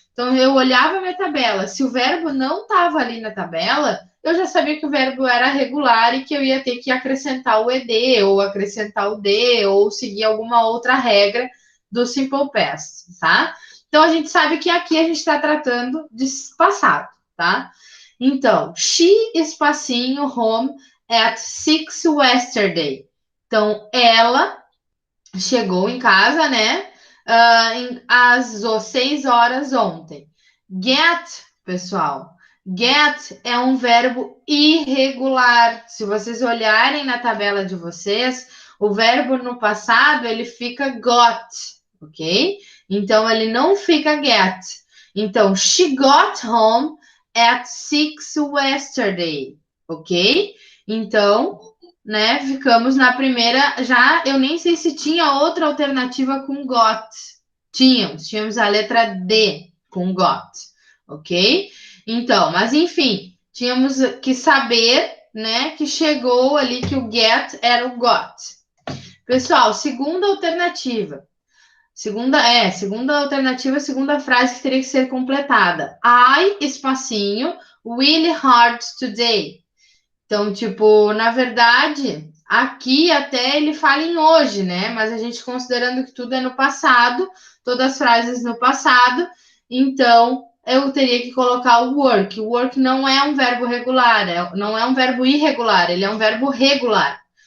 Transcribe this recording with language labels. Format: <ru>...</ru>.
<pt>Então, eu olhava a minha tabela. Se o verbo não estava ali na tabela, eu já sabia que o verbo era regular e que eu ia ter que acrescentar o ed, ou acrescentar o d, ou seguir alguma outra regra do simple past, tá? Então, a gente sabe que aqui a gente está tratando de passado, tá?</pt> <en>Então, she,</en> <pt>espacinho,</pt> <en>home, at 6 yesterday.</en> <pt>Então, ela chegou em casa, né? Às 6 horas ontem. Get, pessoal, get é um verbo irregular. Se vocês olharem na tabela de vocês, o verbo no passado ele fica got, ok? Então ele não fica get.</pt> <en>Então, she got home at 6 yesterday, ok?</en> <pt>Então, né? Ficamos na primeira. Já eu nem sei se tinha outra alternativa com got. Tínhamos a letra D com got, ok? Então, mas enfim, tínhamos que saber, né, que chegou ali que o get era o got. Pessoal, segunda alternativa. Segunda alternativa, segunda frase que teria que ser completada.</pt> <en>I,</en> <pt>espacinho,</pt> <en>really hard today.</en> <pt>Então, tipo, na verdade, aqui até ele fala em hoje, né? Mas a gente considerando que tudo é no passado, todas as frases no passado, então eu teria que colocar o work. O work não é um verbo regular, não é um verbo irregular, ele é um verbo regular.</pt>